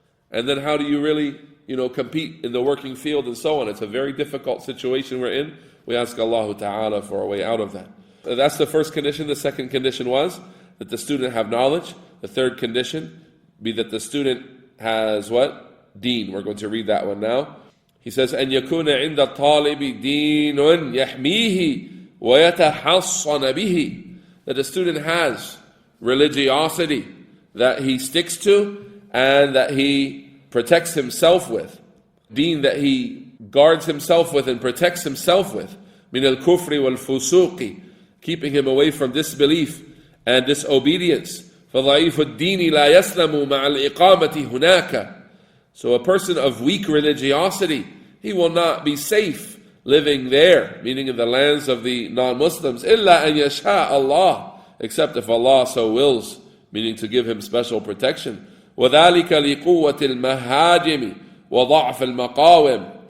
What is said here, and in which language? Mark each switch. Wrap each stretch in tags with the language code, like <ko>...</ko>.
<en>And then how do you really, compete in the working field and so on? It's a very difficult situation we're in. We ask Allah Ta'ala for a way out of that. That's the first condition. The second condition was that the student have knowledge. The third condition be that the student has what? Deen. We're going to read that one now. He says,</en> <ar>أن يكون عند الطالب دين يحميه ويتحصن به.</ar> <en>That the student has religiosity that he sticks to and that he protects himself with. Deen that he guards himself with and protects himself with.</en> <ar>من الكفر والفسوق,</ar> <en>keeping him away from disbelief and disobedience.</en> <ar>فضعيف الدين لا يسلم مع الإقامة هناك.</ar> <en>So a person of weak religiosity, he will not be safe living there, meaning in the lands of the non-Muslims.</en> <ar>إِلَّا أَن يَشَاءَ اللَّهِ,</ar> <en>except if Allah so wills, meaning to give him special protection.</en> <ar>وَذَلِكَ لِقُوَّةِ الْمَهَاجِمِ وَضَعْفِ الْمَقَاوِمِ.</ar>